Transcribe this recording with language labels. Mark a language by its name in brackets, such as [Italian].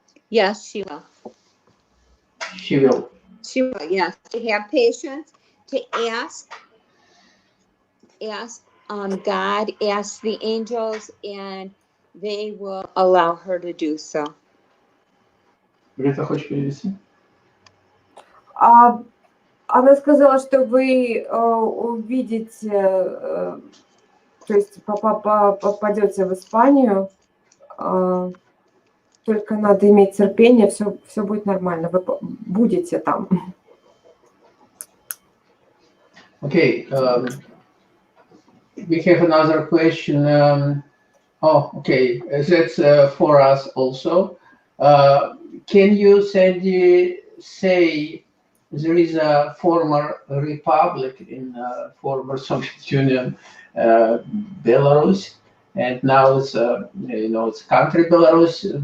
[English] Yes, she will. She will. She will, yes. To have patience, to ask God, ask the angels, and they will allow her to do so. [Russian] Грета, хочешь перевести? Она сказала, что вы увидите, то есть попадете в Испанию, только надо иметь терпение, все будет нормально, вы будете там. [English] Okay, we have another question. Okay, that's for us also. Can you say there is a former republic in former Soviet Union, Belarus, and now it's it's country Belarus.